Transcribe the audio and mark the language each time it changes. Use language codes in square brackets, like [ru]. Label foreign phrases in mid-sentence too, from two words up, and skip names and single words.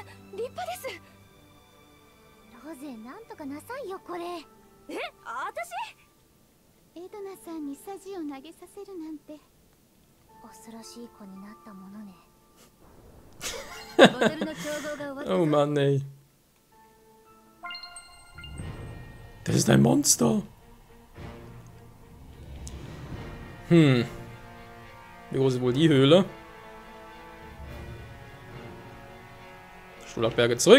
[ja] 立派です。ロゼ、なんとかなさいよこれ。私？エドナさんにサジを投げさせるなんて恐ろしい子になったものね。ボトルの調合が終わった。 [de] Oh Mann, ey. Das ist ein Monster. Wie groß ist wohl die Höhle? Schulberge zurück.